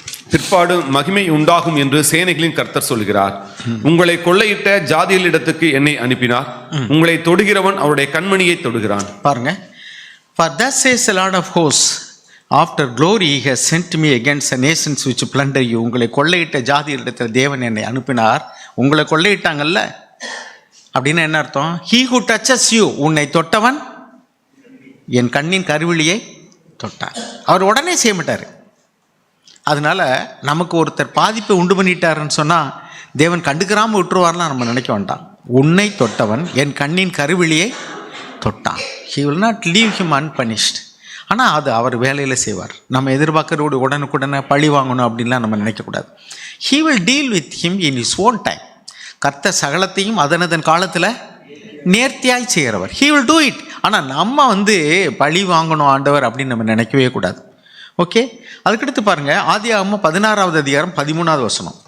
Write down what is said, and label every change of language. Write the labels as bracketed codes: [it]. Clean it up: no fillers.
[ta] பிற்பாடு மகிமை உண்டாகும் என்று சேனைகளின் கர்த்தர் சொல்கிறார். உங்களை கொள்ளையிட்ட ஜாதிகளிடத்துக்கு என்னை அனுப்பினார். உங்களை தொடுகிறவன் அவருடைய கண்மணியை தொடுகிறான். பாருங்க, [en] for thus says the Lord of hosts, after glory he has sent me against the nations which plunder you. [ta] உங்களை கொள்ளையிட்ட ஜாதிகளிடத்தில் தேவன் என்னை அனுப்பினார். உங்களை கொள்ளையிட்டாங்கல்ல அப்படின்னு என்ன அர்த்தம்? [en] he who touches you, [ta] உன்னை தொட்டவன் என் கண்ணின் கருவிழியை தொட்டார். அவர் உடனே செய்ய மாட்டார். அதனால நமக்கு ஒருத்தர் பாதிப்பை உண்டு பண்ணிட்டாருன்னு சொன்னால் தேவன் கண்டுக்கிறாமல் விட்டுருவார்லாம் நம்ம நினைக்க வேண்டாம். உன்னை தொட்டவன் என் கண்ணின் கருவிழியை தொட்டான். [en] he will not leave him unpunished. [ta] ஆனால் அது அவர் வேலையில் செய்வார். நம்ம எதிர்பார்க்கறோடு உடனுக்குடனே பழி வாங்கணும் அப்படின்லாம் நம்ம நினைக்கக்கூடாது. [en] he will deal with him in his own time. [ta] கர்த்தர் சகலத்தையும் அதனதன் காலத்தில் நேர்த்தியாய் செய்கிறவர். [en] he will do it. [ta] ஆனால் நம்ம பழி வாங்கணும் ஆண்டவர் அப்படின்னு நம்ம நினைக்கவே கூடாது. ஓகே, அதுக்கடுத்து பாருங்க, ஆதியாகமம் 16வது அதிகாரம் 13வது வசனம்.